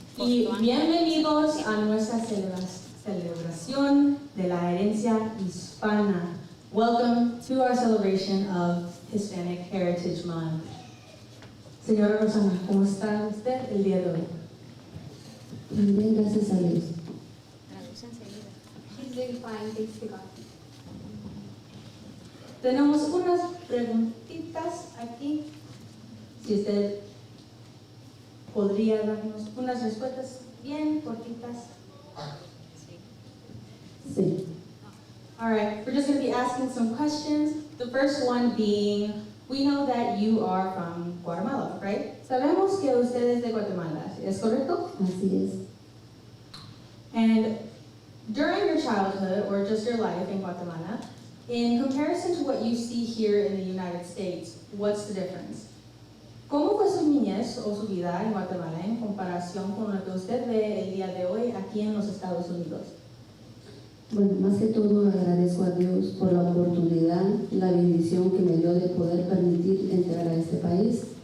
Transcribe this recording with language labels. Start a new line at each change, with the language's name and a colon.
Spanish: y bienvenidos a nuestra celebración de la herencia hispana.
English: Welcome to our celebration of Hispanic Heritage Month.
Spanish: Señora Rosana, ¿cómo está usted el día de hoy? Bien, gracias a Dios.
English: She's doing fine, thanks to God.
Spanish: Tenemos unas preguntitas aquí. Si usted podría darnos unas respuestas bien cortitas. Sí.
English: All right, we're just going to be asking some questions. The first one being, we know that you are from Guatemala, right?
Spanish: Sabemos que usted es de Guatemala, ¿es correcto? Así es.
English: And during your childhood, or just your life in Guatemala, in comparison to what you see here in the United States, what's the difference?
Spanish: ¿Cómo fue su niñez o su vida en Guatemala en comparación con lo que usted ve el día de hoy aquí en los Estados Unidos? Bueno, más que todo agradezco a Dios por la oportunidad, la bendición que me dio de poder permitir entrar a este país.